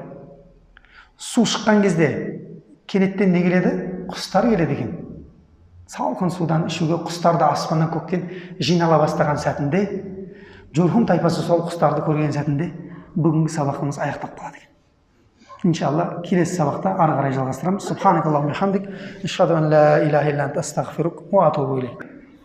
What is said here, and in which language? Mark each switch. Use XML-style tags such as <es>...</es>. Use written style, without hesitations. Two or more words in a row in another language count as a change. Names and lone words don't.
<kk>Су шыққан кезде кенеттен не келеді? Құстар келеді екен. Салқын судан ішуге құстар да аспаннан көктен жинала бастаған сәтінде, Журхум тайпасы сол құстарды көрген сәтінде бүгінгі сабағымыз аяқтап қалады екен. Иншалла келесі сабақта ары қарай жалғастырамыз.</kk> <ar>سبحانك اللهم حمدك أشهد أن لا إله إلا أنت أستغفرك وأتوب إليك.</ar>